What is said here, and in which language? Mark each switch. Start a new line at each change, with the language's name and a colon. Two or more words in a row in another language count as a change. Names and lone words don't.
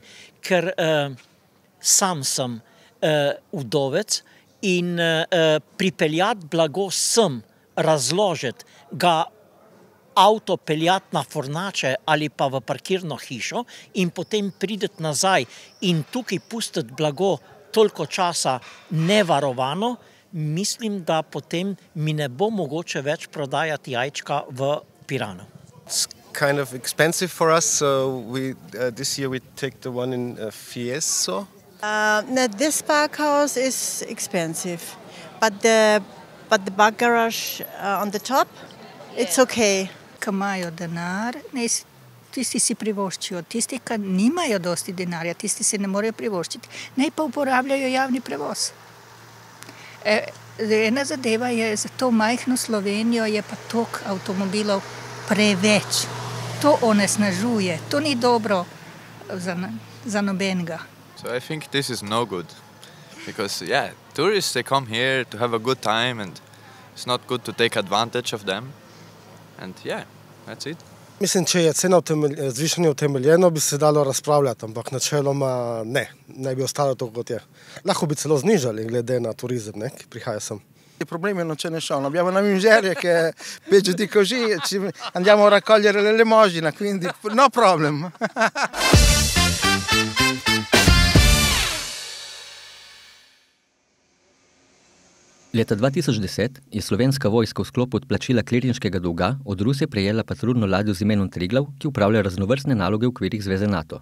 Slovenian: ker sam sem vdovec in pripeljati blago sem, razložiti ga avto peljati na Fornače ali pa v parkirno hišo in potem prideti nazaj in tukaj pustiti blago toliko časa nevarovano, mislim, da potem mi ne bo mogoče več prodajati jajčka v Piranu.
English: It's kind of expensive for us, so this year we take the one in Fieso. This parkhouse is expensive, but the back garage on the top, it's okay.
Slovenian: Ki imajo denar, tisti si privoščijo. Tisti, ki nimajo dosti denarja, tisti se ne morejo privoščiti. Naj pa uporabljajo javni prevoz. Ena zadeva je, za to majhno Slovenijo je pa toliko avtomobilov preveč. To onesnažuje, to ni dobro za nobenega.
English: So I think this is no good. Because, tourists, they come here to have a good time and it's not good to take advantage of them. And that's it.
Slovenian: Mislim, če je cena zvišanja utemeljeno, bi se dalo razpravljati, ampak načeloma ne bi ostalo to, kot je. Lahko bi celo znižali glede na turizem, ki prihaja sem.
Italian: Il problema non ce ne sono, abbiamo una miseria che è peggio di così, andiamo a raccogliere l'elemosina, quindi
English: no problem.
Slovenian: Leta 2010 je slovenska vojska v sklopu odplačila klirinškega dolga od Rusije prejela patruljno ladjo z imenom Triglav, ki upravlja raznovrstne naloge v okvirih Zveze NATO.